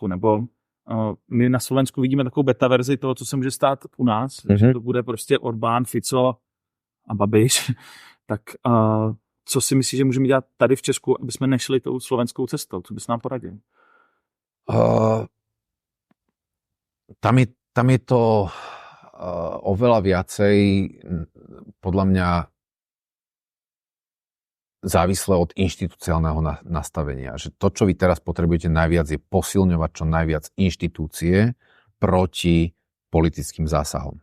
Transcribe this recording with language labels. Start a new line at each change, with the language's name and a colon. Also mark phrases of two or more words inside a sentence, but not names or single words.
Czech: Nebo my na Slovensku vidíme takovou beta verzi toho, co se může stát u nás, že to bude prostě Orbán, Fico a Babiš. Tak co si myslíš, že můžeme dělat tady v Česku, aby jsme nešli tou slovenskou cestou? Co bys nám poradil?
Slovak: tam je to oveľa viacej podľa mňa závislé od inštitúciálneho nastavenia. Že to, čo vy teraz potrebujete najviac, je posilňovať čo najviac inštitúcie proti politickým zásahom.